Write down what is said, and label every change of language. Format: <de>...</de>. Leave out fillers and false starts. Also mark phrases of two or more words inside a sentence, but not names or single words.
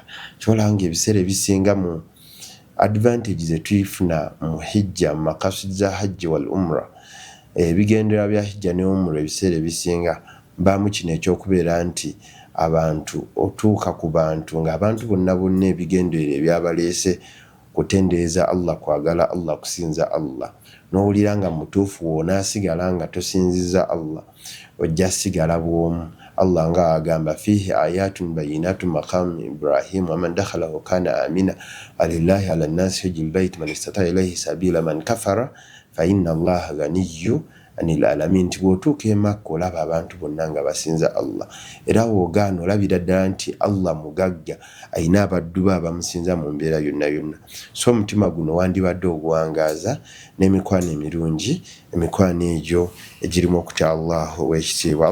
<lg>Kyolaba ng'ebiseera ebisinga mu advantage ze tuyifuna mu hijja, mu makasudi za</lg> <ar>الحج والعمرة,</ar> <lg>ebigendera bya hijja ne umra ebiseera ebisinga mbaamu kino ekyokubeera nti abantu otuuka ku bantu ng'abantu bonna bonna ebigendererwa ebyabaleese kutendereza Allah, kwagala Allah, kusinza Allah, n'owulira nga mutuufu wonaasigala nga tosinziza Allah ojja sigala bw'omu. Allah nga agamba</lg> <ar>فيه آيات بينات مقام إبراهيم ومن دخله كان آمنا ولله على الناس حج البيت من استطاع إليه سبيلا ومن كفر فإن الله غني عن العالمين.</ar> <lg>Bw'otuuka e Makka olaba abantu bonna nga basinza Allah, era woogaana olabira ddala nti Allah mugagga ayina abaddu be abamusinza mu mbeera yonna yonna. So omutima guno wandibadde oguwangaaza n'emikwano emirungi, emikwano egyo egirimu okutya Allah ow'ekitiibwa.</lg>